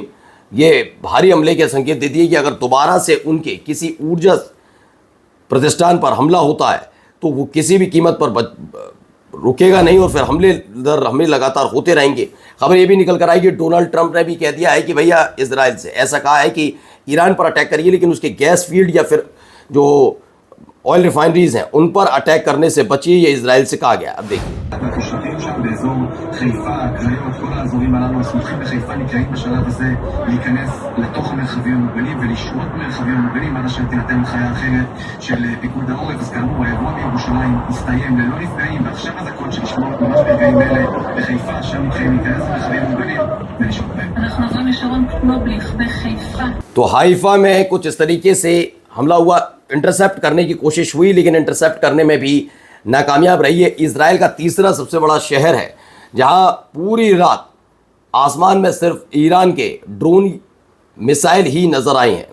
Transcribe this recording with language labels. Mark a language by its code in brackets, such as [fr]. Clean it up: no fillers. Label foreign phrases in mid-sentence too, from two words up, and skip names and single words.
[hi] ये भारी हमले के संकेत देती है कि अगर दोबारा से उनके किसी ऊर्जा प्रतिष्ठान पर हमला होता है तो वो किसी भी कीमत पर रुकेगा नहीं और फिर हमले लगातार होते रहेंगे। खबर ये भी निकल कर आई कि डोनाल्ड ट्रंप ने भी कह दिया है कि भैया इजराइल से ऐसा कहा है कि ईरान पर अटैक करिए, लेकिन उसके गैस फील्ड या फिर जो [en] oil refineries [hi] हैं उन पर अटैक करने से बचिए, ये इजराइल से कहा गया। अब देखिए, [he] התושבים שם באזור חיפה, הקריות, כל האזורים הללו הסמוכים לחיפה נקראים בשלב הזה להיכנס לתוך המרחבים המוגנים ולשהות במרחבים המוגנים עד אשר תינתן הנחיה אחרת של פיקוד העורף. אז כאמור, האירוע בירושלים הסתיים ללא נפגעים, ועכשיו אזעקות שנשמעות ממש ברגעים אלה בחיפה, שם מתחילים להיכנס למרחבים המוגנים ולשהות בהם. אנחנו עוברים לשרון קנובליך בחיפה. [hi] तो हाइफा में कुछ इस तरीके से हमला हुआ, इंटरसेप्ट करने की कोशिश हुई, लेकिन इंटरसेप्ट करने में भी नाकामयाब रही है। इजराइल का तीसरा सबसे बड़ा शहर है जहां पूरी रात आसमान में सिर्फ ईरान के ड्रोन मिसाइल ही नजर आए हैं।